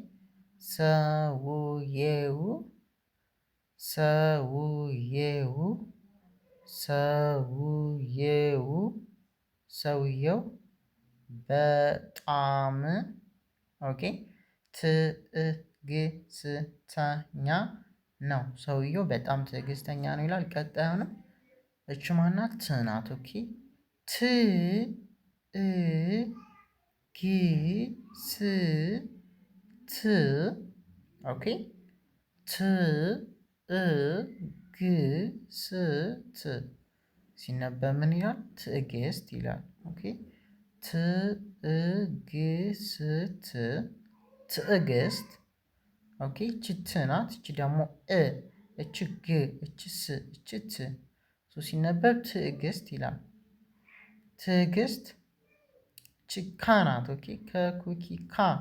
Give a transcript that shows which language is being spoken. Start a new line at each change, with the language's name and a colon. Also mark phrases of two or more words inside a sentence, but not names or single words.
Amharic: ሰውየው ሰውየው ሰውየው ሰውየው በጣም ኦኬ ትዕግስተኛ ነው። ሰውየው በጣም ትዕግስተኛ ነው ይላል። ቀጣዩንም እች ማናት? ት ናት። ኦኬ ት እ ግ ስ ት ኦኬ ት እ ግ ስ ት ሲነበብ ምን ይላል? ትዕግስት ይላል። ኦኬ ትዕግስት ትዕግስት ኦኬ እቺ ት ናት። እቺ ደግሞ እ እቺ ግ እቺ ስ እቺ ት ሲነበብ ትዕግስት ይላል። ትዕግስት እቺ ካ ናት። ኦኬ ከኩኪ ካ